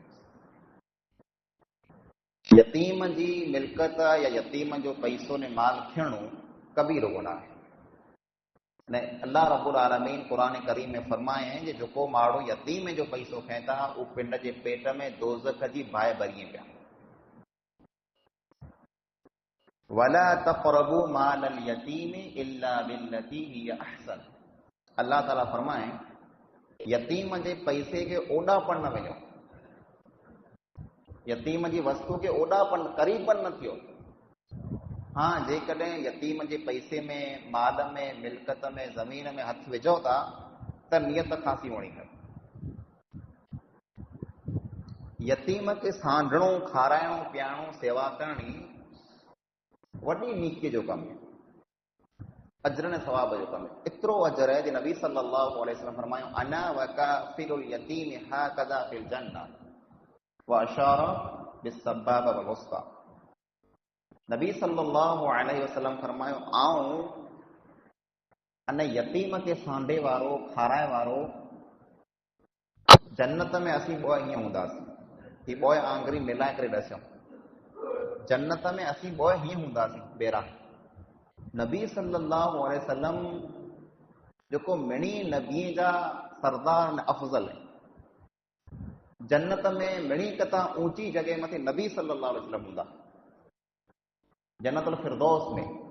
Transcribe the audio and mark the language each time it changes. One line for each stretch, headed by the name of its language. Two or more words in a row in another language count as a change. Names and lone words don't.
Sindhi: यतीम जी मिल्कत या यतीम जो पैसो ने माल खणणु कबीरो गुनाह आहे। ने
Arabic: الله رب العالمين
Sindhi: कुरान करीम में फरमाए हैं जे जेको माण्हू यतीम जो पैसो खणे था उहो पिंड जे पेट में दोज़ख जी बाहि भरीअ पिया।
Arabic: ولا تقربوا مال اليتيم إلا بالتي هي أحسن.
Sindhi: अल्लाह ताला फरमाए यतीम जे पैसे खे ओॾापण न वञो, यतीम जी वस्तु खे ओॾापण करीबन न थियो। हाँ, जेकॾहिं यतीम जे पैसे में, माल में, मिल्कत में, ज़मीन में हथ विझो था त नियत ख़ासी हुअणी खपे। यतीम खे सांढणो, खाराइणो, पीआरणो, सेवा करणी वॾी नीकीअ जो कमु आहे, अजर ऐं सवाब जो कमु आहे। एतिरो अजर आहे जो नबी
Arabic: صلى الله عليه وسلم
Sindhi: फरमायो
Arabic: أنا وكافل اليتيم هكذا في الجنة وأشار بالسبابة والوسطى.
Sindhi: नबी
Arabic: صلى الله عليه وسلم
Sindhi: फरमायो आऊं अने यतीम खे सांढे वारो, खाराए वारो जन्नत में असीं ॿ हीअं हूंदासीं। ही ॿ आंगरी मिलाए करे ॾसियो, जन्नत में असीं ॿ हीअं हूंदासीं बेरा। नबी
Arabic: صلى الله عليه وسلم
Sindhi: जेको मिणी नबी जा सरदार ऐं अफ़ज़ल आहे, जन्नत में मिणी कथा ऊंची जॻह मथे नबी
Arabic: صلى الله عليه وسلم
Sindhi: हूंदा, जन्नतुल फिरदौस में।